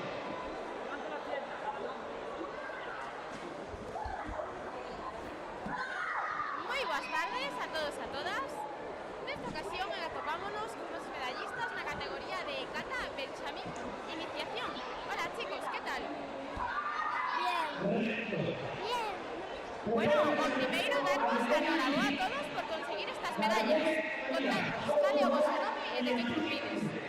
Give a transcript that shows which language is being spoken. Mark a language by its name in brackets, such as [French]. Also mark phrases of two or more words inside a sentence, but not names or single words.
[Spanish] Muy buenas tardes a todos y a todas. [Galician] Nesta ocasión atopámonos con unos medallistas na categoría de Kata Benjamín Iniciación. [Spanish] Hola chicos, ¿qué tal? Bien. Bueno, [Galician] o primeiro darvos a enhoraboa a todos por conseguir estas medallas. Contadnos, cal é o vosso nome e de que club vides?